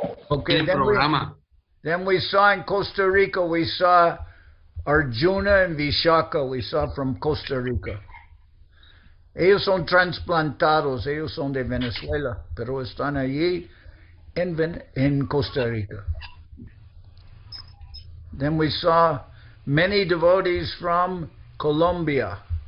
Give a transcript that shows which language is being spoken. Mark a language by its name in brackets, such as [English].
[English] Okay, then we saw in Costa Rica, we saw Arjuna and Vishaka, we saw from Costa Rica. [Spanish] Ellos son transplantados, ellos son de Venezuela, pero están allí en Costa Rica. [English] Then we saw many devotees from Colombia.